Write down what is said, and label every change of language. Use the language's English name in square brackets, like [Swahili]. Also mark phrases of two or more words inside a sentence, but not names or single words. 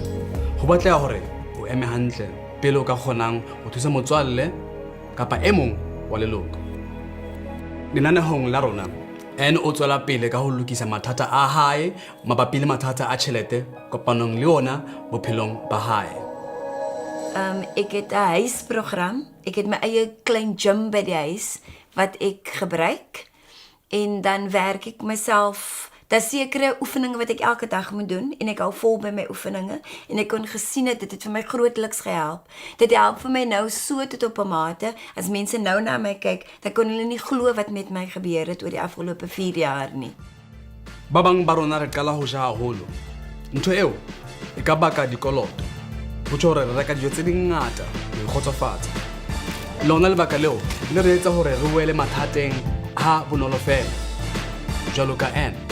[Southern Sotho] Ho batleha hore o eme hantle pele o ka kgonang ho thusa motswalle kapa e mong wa leloko. Lenanehong la rona ene o tswela pele ka ho lokisa mathata a hae mabapi le mathata a tjhelete kopanong le ona bophelong ba hae. [Afrikaans] Ek het 'n huisprogram. Ek het my eie klein gym by die huis wat ek gebruik en dan werk ek myself. Daar's sekere oefeninge wat ek elke dag moet doen en ek hou vol by my oefeninge en ek kon gesien dit het vir my grootliks gehelp. Dit help vir my nou so tot op 'n mate as mense nou na my kyk, dan kon hulle nie glo wat met my gebeur het oor die afgelope 4 jaar nie. [Southern Sotho] Ba bang ba rona re qala ho ja haholo ntho eo e ka baka dikoloto ho tjho hore re reka dijo tse dingata ho ikgotsofatsa lona lebaka leo le re etsa hore re boele mathateng a bonolo fela jwalo ka Anne.